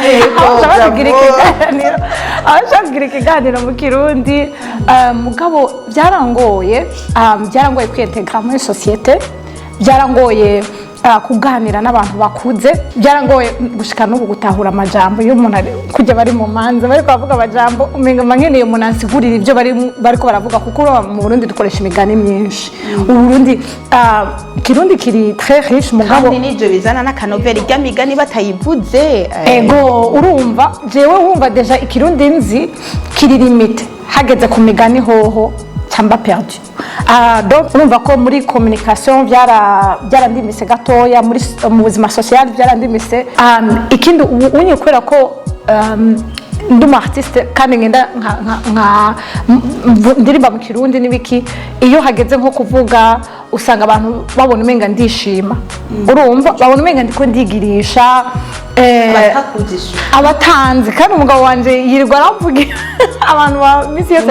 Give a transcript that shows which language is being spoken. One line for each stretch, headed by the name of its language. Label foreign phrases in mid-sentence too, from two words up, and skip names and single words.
Rundi: abashaka ikiganiro mu kirundi mugabo byarangoye kwintegra muri societe byarangoye kuganira n'abantu bakuze byarangoye gushika n'ubu gutahura amajambo iyo umuntu kujya bari mu manza bari kuvuga amajambo umenga mankeneye umuntu ansigurira ibyo bariko baravuga kuko mu Burundi dukoresha imigani myinshi Uburundi kirundi kiri
French: très riche
Rundi: mugabo kandi n'ivyo bizana n'akanovera irya migani batayivuze ego urumva jewe wumva deja ikirundi nzi kiri limite hageze ku migani hoho cyamba perdu donc urumva ko muri communication byarandimise gatoya mu buzima social byarandimise ikindi unye kwera ko nduma artiste kandi ngenda ndirimba mu kirundi nibiki iyo hageze nko kuvuga usanga abantu babona umenga ndishima urumva babona umenga ndiko ndigirisha abatanzi kandi umugabo wanje yirirwa aravuga abantu ba misi yose